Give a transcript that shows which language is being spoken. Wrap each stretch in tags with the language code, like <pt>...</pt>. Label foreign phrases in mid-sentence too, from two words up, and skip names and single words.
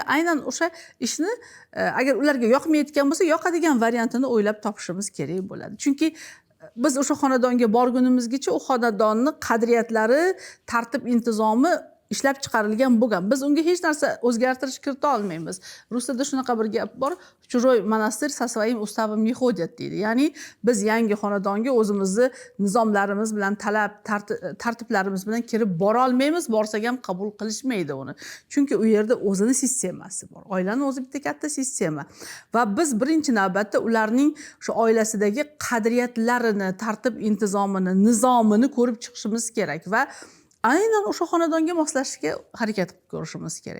<uz>Aynan o'sha ishni agar ularga yoqmayotgan bo'lsa, yoqadigan variantini o'ylab topishimiz kerak bo'ladi. Chunki biz o'sha xonadonga borgunimizgacha u xonadonni qadriyatlari, tartib intizomi ishlab chiqarilgan bo'lgan. Biz unga hech narsa o'zgartirish kirita olmaymiz. Rus tilida shunaqa bir gap bor.</uz> <ru>Чужой monastir со своим уставом не ходят deydi.</ru> <uz>Ya'ni biz yangi xonadonga o'zimizni nizomlarimiz bilan, tartiblarimiz bilan kirib bora olmaymiz, borsak ham qabul qilishmaydi uni. Chunki u yerda o'zini sistemasi bor. Oilani o'zi bitta katta sistema. Va biz birinchi navbatda ularning shu oilasidagi qadriyatlarini, tartib intizomini, nizomini ko'rib chiqishimiz kerak va aynan o'sha xonadonga moslashishga harakat qilib ko'rishimiz kerak.</uz>